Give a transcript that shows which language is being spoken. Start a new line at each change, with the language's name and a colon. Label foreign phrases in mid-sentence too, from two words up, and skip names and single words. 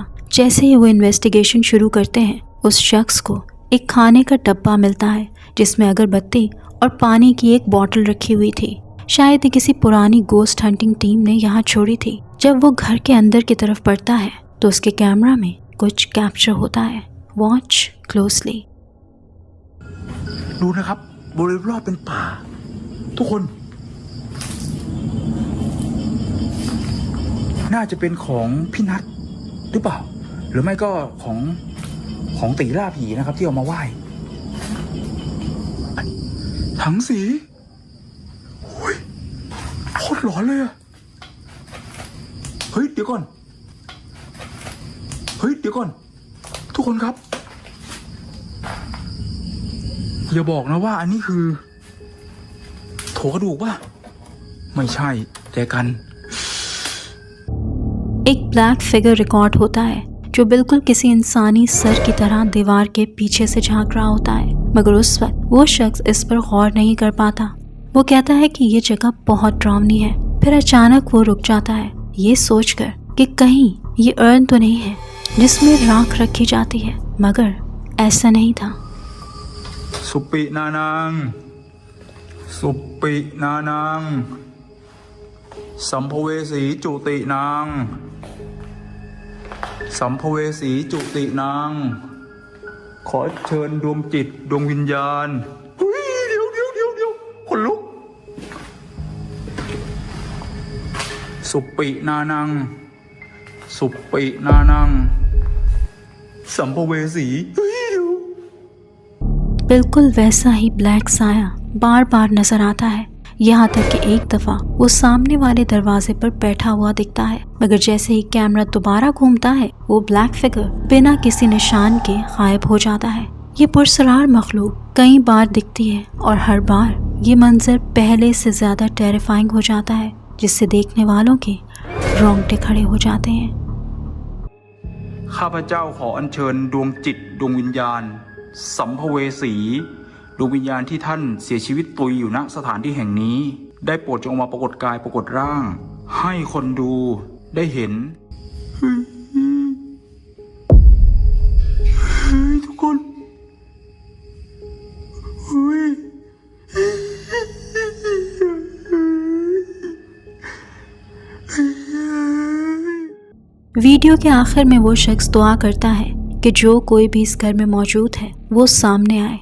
Hindi: जैसे ही वो इन्वेस्टिगेशन शुरू करते हैं, उस शख्स को एक खाने का डब्बा मिलता है जिसमें अगरबत्ती और पानी की एक बोतल रखी हुई थी। शायद ही किसी पुरानी
English: ghost hunting team
Hindi: ने यहाँ छोड़ी थी। जब वो घर के अंदर की तरफ बढ़ता है तो उसके कैमरा में कुछ कैप्चर होता है।
English: watch closely.
Thai: ดูนะครับบริเวณรอบเป็นป่าทุกคนน่าจะเป็นของพี่นัทหรือเปล่าหรือไม่ก็ของตีล่าผีนะครับที่เอามาไหว้ ถังสีโอ้ยโคตรหลอนเลยอะเฮ้ยเดี๋ยวก่อนทุกคนครับอย่าบอกนะว่าอันนี้คือโถกระดูกป่ะไม่ใช่แต่กัน
Hindi: एक
English: black figure
Hindi: रिकॉर्ड होता है जो बिल्कुल किसी इंसानी सर की तरह दीवार के पीछे से झांक रहा होता है, मगर उस वक्त वो शख्स इस पर गौर नहीं कर पाता। वो कहता है कि ये जगह बहुत डरावनी है। फिर अचानक वो रुक जाता है ये सोचकर कि कहीं ये अर्न तो नहीं है जिसमें राख रखी जाती है, मगर ऐसा नहीं था।
Thai: สุปินานังสุปินานังสัมภเวสีจุตินังสัมภเวสีจุตินังขอเชิญดวงจิตดวงวิญญาณเฮ้ยเดี๋ยวคนลุกสุปินานังสุปินานังสัมภเวสี
Hindi: बिल्कुल वैसा ही ब्लैक साया बार बार नजर आता है। यहाँ तक कि एक दफा वो सामने वाले दरवाजे पर बैठा हुआ दिखता है, मगर जैसे ही कैमरा दोबारा घूमता है वो
English: black figure
Hindi: बिना किसी निशान के गायब हो जाता है। ये पुरसरार मखलूक कई बार दिखती है और हर बार ये मंजर पहले से ज्यादा टेरिफाइंग हो जाता है, जिससे देखने वालों के रोंगटे खड़े हो जाते हैं।
Thai: ข้าพเจ้าขออัญเชิญดวงจิตดวงวิญญาณสัมภเวสีดวงวิญญาณที่ท่านเสียชีวิตตุยอยู่ณสถานที่แห่งนี้ได้โปรดจงมาปรากฏกายปรากฏร่างให้คนดูได้เห็นทุกคน
Hindi: वीडियो के आखिर में वो शख्स दुआ करता है कि जो कोई भी इस घर में मौजूद है वो सामने आए।